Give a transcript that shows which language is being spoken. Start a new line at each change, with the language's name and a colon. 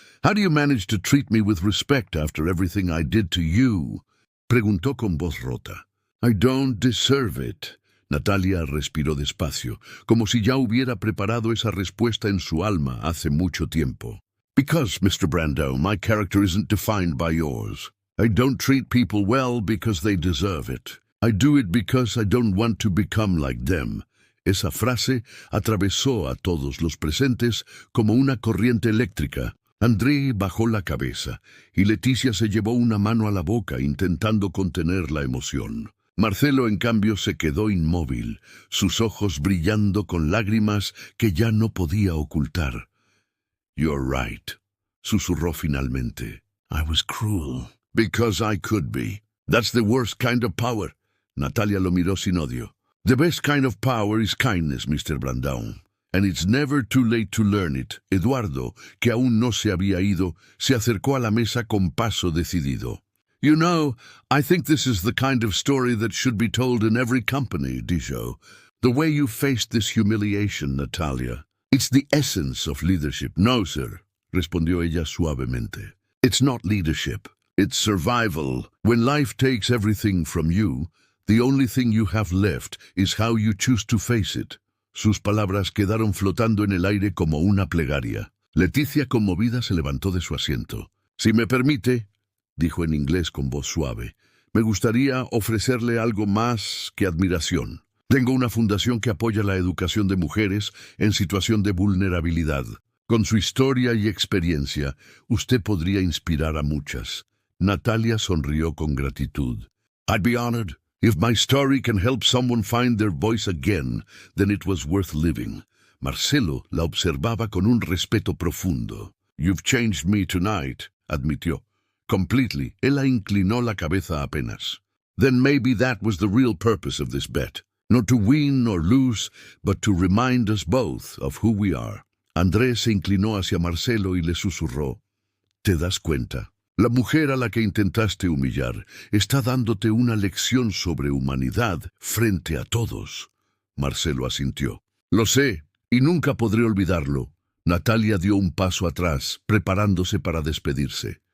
English: How do you manage to treat me with respect after everything I did to you?»
Spanish: Preguntó con voz rota.
English: «I don't deserve it».
Spanish: Natalia respiró despacio, como si ya hubiera preparado esa respuesta en su alma hace mucho tiempo.
English: «Because, Mr. Brando, my character isn't defined by yours. I don't treat people well because they deserve it. I do it because I don't want to become like them».
Spanish: Esa frase atravesó a todos los presentes como una corriente eléctrica. André bajó la cabeza y Leticia se llevó una mano a la boca intentando contener la emoción. Marcelo, en cambio, se quedó inmóvil, sus ojos brillando con lágrimas que ya no podía ocultar.
English: «You're right»,
Spanish: susurró finalmente.
English: «I was cruel. Because I could be. That's the worst kind of power».
Spanish: Natalia lo miró sin odio.
English: «The best kind of power is kindness, Mr. Brandão. And it's never too late to learn it».
Spanish: Eduardo, que aún no se había ido, se acercó a la mesa con paso decidido.
English: «You know, I think this is the kind of story that should be told in every company»,
Spanish: dijo.
English: «The way you faced this humiliation, Natalia. It's the essence of leadership». «No, sir»,
Spanish: respondió ella suavemente.
English: «It's not leadership. It's survival. When life takes everything from you, the only thing you have left is how you choose to face it».
Spanish: Sus palabras quedaron flotando en el aire como una plegaria. Leticia, conmovida, se levantó de su asiento. «Si me permite», dijo en inglés con voz suave, «me gustaría ofrecerle algo más que admiración. Tengo una fundación que apoya la educación de mujeres en situación de vulnerabilidad. Con su historia y experiencia, usted podría inspirar a muchas». Natalia sonrió con gratitud.
English: «I'd be honored. If my story can help someone find their voice again, then it was worth living».
Spanish: Marcelo la observaba con un respeto profundo.
English: «You've changed me tonight»,
Spanish: admitió.
English: «Completely».
Spanish: Ella inclinó la cabeza apenas.
English: «Then maybe that was the real purpose of this bet. Not to win or lose, but to remind us both of who we are».
Spanish: Andrés se inclinó hacia Marcelo y le susurró. «¿Te das cuenta? La mujer a la que intentaste humillar está dándote una lección sobre humanidad frente a todos». Marcelo asintió. «Lo sé», Y nunca podré olvidarlo. Natalia dio un paso atrás, preparándose para despedirse.